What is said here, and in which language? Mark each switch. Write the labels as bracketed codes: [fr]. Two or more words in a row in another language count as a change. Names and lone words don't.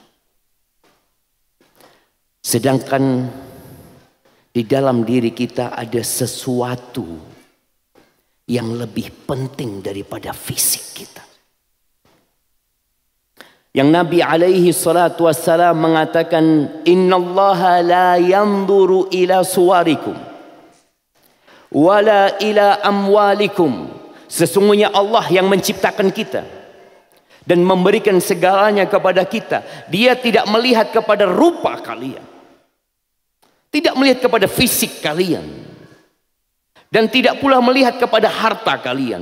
[id] Sedangkan di dalam diri kita ada sesuatu yang lebih penting daripada fisik kita. Yang Nabi [ar] عليه الصلاة والسلام [id] mengatakan, [ar] إن الله لا ينظر إلى صوركم ولا إلى أموالكم. [id] Sesungguhnya Allah yang menciptakan kita dan memberikan segalanya kepada kita. Dia tidak melihat kepada rupa kalian, tidak melihat kepada fisik kalian, dan tidak pula melihat kepada harta kalian.